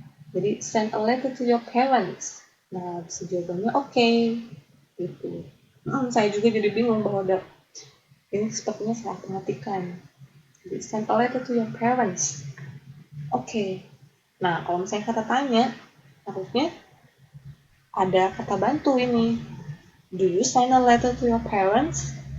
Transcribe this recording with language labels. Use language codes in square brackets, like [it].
[en] Jadi send a letter to your parents. [id] Nah, bisa jawabannya okay, gitu. Saya juga jadi bingung bahwa ini sepertinya salah pengetikan. [en] Jadi send a letter to your parents. Okay. [id] Nah, kalau misalnya kata tanya, harusnya ada kata bantu ini. [en] Do you send a letter to your parents?